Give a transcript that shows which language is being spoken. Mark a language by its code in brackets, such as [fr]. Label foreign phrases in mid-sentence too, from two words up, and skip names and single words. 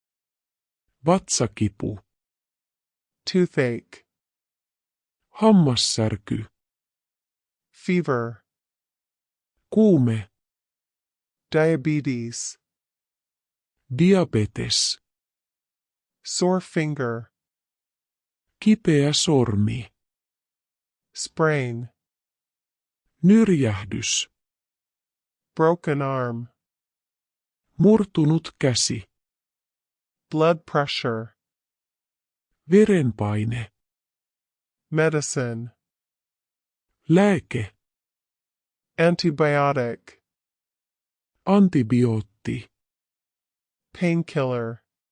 [fi] Vatsakipu. [en] Toothache. [fi] Hammassärky. [en] Fever. [fi] Kuume. [en] Diabetes. [fi] Diabetes. [en] Sore finger. [fi] Kipeä sormi. [en] Sprain. [fi] Nyrjähdys. [en] Broken arm. [fi] Murtunut käsi. [en] Blood pressure. [fi] Verenpaine. [en] Medicine. [fi] Lääke. [en] Antibiotic. [fi] Antibiootti. [en] Painkiller.